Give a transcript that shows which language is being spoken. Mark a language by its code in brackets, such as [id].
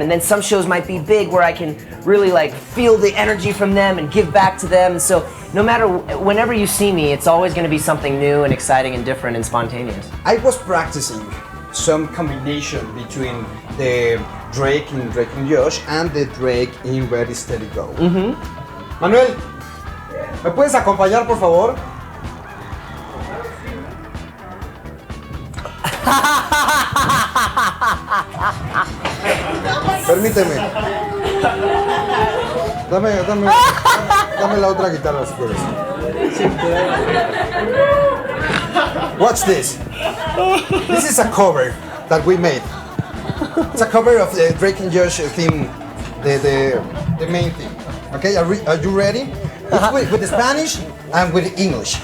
[en] And then some shows might be big where I can really feel the energy from them and give back to them. And so whenever you see me, it's always going to be something new and exciting and different and spontaneous. I was practicing some combination between the Drake in Drake and Josh and the Drake in Ready Steady Go. Mm-hmm. [es] Manuel, ¿me puedes acompañar, por favor? Permíteme. Dame la otra guitarra si quieres. [en] Watch this. This is a cover that we made. It's a cover of the Drake and Josh theme, the main theme. Okay, are you ready? It's with the Spanish and with the English.